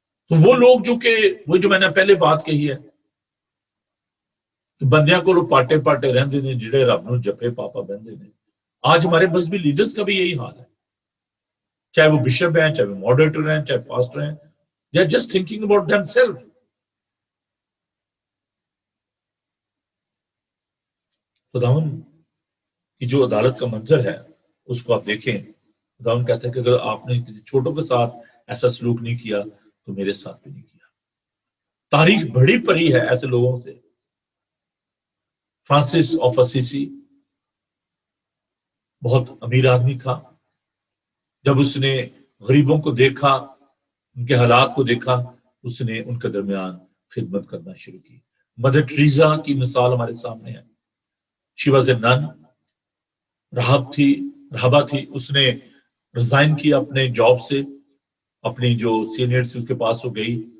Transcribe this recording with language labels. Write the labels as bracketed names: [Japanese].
[Urdu] تو وہ لوگ جو کہ وہ جو میں نے پہلے بات کہی ہے کہ [Punjabi] بندیاں کو لوگ پاٹے پاٹے رہندے نے جڑے رب نو جپے پاپا بہندے نے. [Urdu] آج ہمارے مذہبی لیڈرز کا بھی یہی حال ہے, چاہے وہ بشپ ہیں, چاہے وہ ماڈریٹر ہیں, چاہے پاسٹر ہیں. [English] They are just thinking about them self. [Urdu] خداوند کی جو عدالت کا منظر ہے اس کو آپ دیکھیں. خداوند کہتا ہے کہ اگر آپ نے کسی چھوٹوں کے ساتھ ایسا سلوک نہیں کیا تو میرے ساتھ بھی نہیں کیا. تاریخ بڑی پڑی ہے ایسے لوگوں سے. فرانسس آف اسیسی بہت امیر آدمی تھا. جب اس نے غریبوں کو دیکھا, ان کے حالات کو دیکھا, اس نے ان کے درمیان خدمت کرنا شروع کی. مدر ٹریزا کی مثال ہمارے سامنے ہے. [English] she was a nun, [Urdu] رہابہ تھی. اس نے ریزائن کیا اپنے جاب سے, اپنی جو سینئر تھی اس کے پاس وہ گئی.